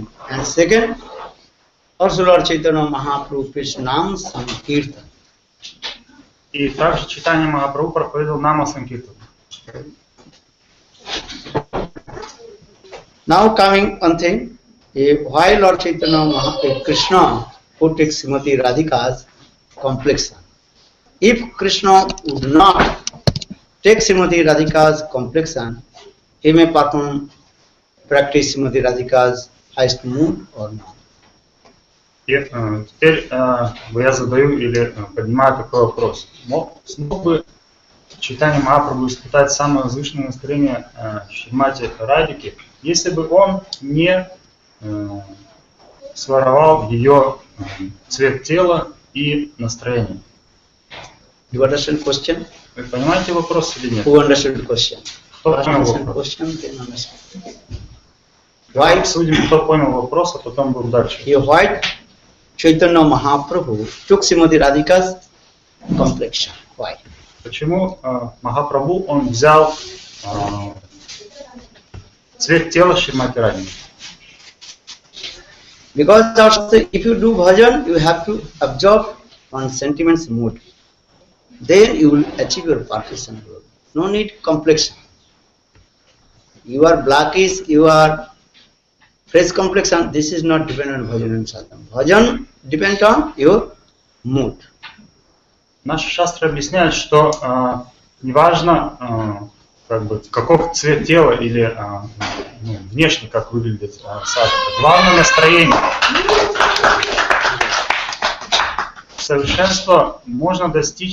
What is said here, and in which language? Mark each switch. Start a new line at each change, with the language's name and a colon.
English: And second, also Lord Chaitanya Mahaprabhu preached Nam Sankirtan.
Russian: И также Чайтанья Махапрабху проповедовал Нама Санкиртан.
English: Now coming one thing, why Lord Chaitanya Krishna put Srimati Radhika's complexion? If Krishna would not take Srimati Radhika's complexion, he may practice Srimati Radhika's highest mood or not.
Russian: И теперь я задаю или поднимаю такой вопрос. Смог бы Чайтанья Махапрабху испытать самое возвышенное настроение Шримати Радхики, если бы он не своровал ее цвет тела и настроение?
English: You understand question?
Russian: Вы понимаете вопрос или нет?
English: Who understood the question?
Russian: Кто понял вопрос? Давай обсудим, кто понял вопрос, а потом будем дальше.
English: Why Chaitanya Mahaprabhu took Srimati Radhika's complexion? Why?
Russian: Почему Махапрабху он взял цвет тела Шримати Радхики?
English: Because if you do bhajan, you have to absorb on sentiments mood. Then you will achieve your perfection. No need complexion. You are blackish, you are fresh complexion. This is not dependent on bhajan and sadhana. Bhajan depends on your mood.
Russian: Наши шастры объясняют, что неважно, как бы, каков цвет тела или внешне, как выглядит садхана. Главное настроение. Совершенство можно достичь